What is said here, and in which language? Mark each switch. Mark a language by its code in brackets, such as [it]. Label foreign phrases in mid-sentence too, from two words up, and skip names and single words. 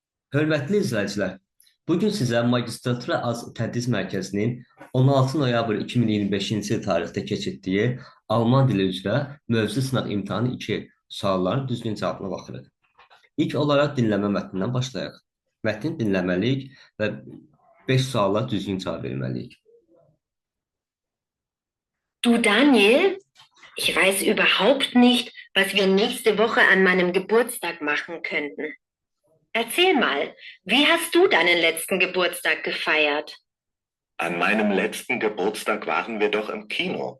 [az] Hörmətli izləyicilər, bugün sizə Magistratura Tədris Mərkəzinin 16 noyabr 2025-ci il tarixdə keçirdiyi Alman dili üzrə mövzu sınaq imtahanı 2 sualların düzgün cavabına baxırıq. İlk olaraq dinləmə mətnindən başlayaq. Mətni dinləməliyik və 5 suala düzgün cavab verməliyik. [de] Du Daniel, ich weiß überhaupt nicht, was wir nächste Woche an meinem Geburtstag machen könnten. Erzähl mal, wie hast du deinen letzten Geburtstag gefeiert? An meinem letzten Geburtstag waren wir doch im Kino.